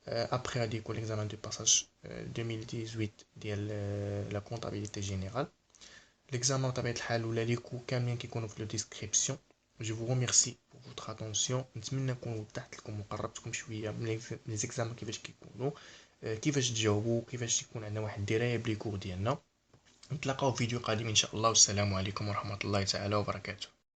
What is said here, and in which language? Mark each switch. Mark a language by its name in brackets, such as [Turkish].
[French] Après [Arabic] غادي يكون [French] l'examen de passage 2018 ديال la comptabilité générale. [Arabic] l'examen بطبيعة الحال ولا لي كو كاملين كيكونوا في لو ديسكريبسيون. [French] جو vous remercie pour votre attention. [Arabic] نتمنى نكون وضحت لكم وقربتكم شويه من لي زيكزامان كيفاش كيكونوا، كيفاش تجاوبوا، كيفاش يكون عندنا واحد الدرايه بلي كور ديالنا. نتلاقاو في فيديو قادم ان شاء الله، والسلام عليكم ورحمه الله تعالى وبركاته.